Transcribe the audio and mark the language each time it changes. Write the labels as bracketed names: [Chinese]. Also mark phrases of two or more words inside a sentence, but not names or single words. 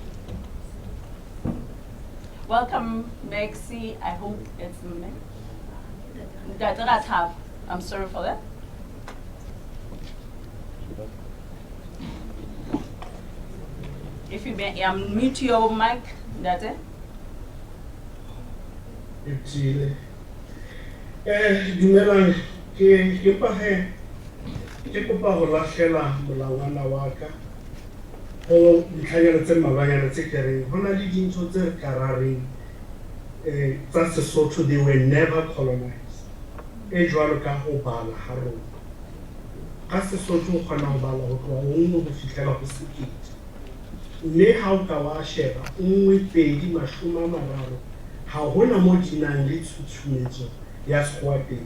[English] Welcome, Maxi. I hope it's Exirataba. I'm sorry for that. If you may unmute your mic, that's it. [Southern Sotho] Dumelang, ke kopa ho lahlela molawana wa ka ho ditlhanyana tse mmalwanyana tse ke reng ho na le dintho tse re ka rareng tsa Sesotho, [English] they were never colonized. [Southern Sotho] E jwalo ka ho bala ha rona. Ka Sesotho o kgona ho bala ho tloha ho nngwe ho fihlela ho sekete. Mme ha o ka wa sheba 1, 2, 30 ha hona mo di nang le tshutshumetso ya sekgowa teng.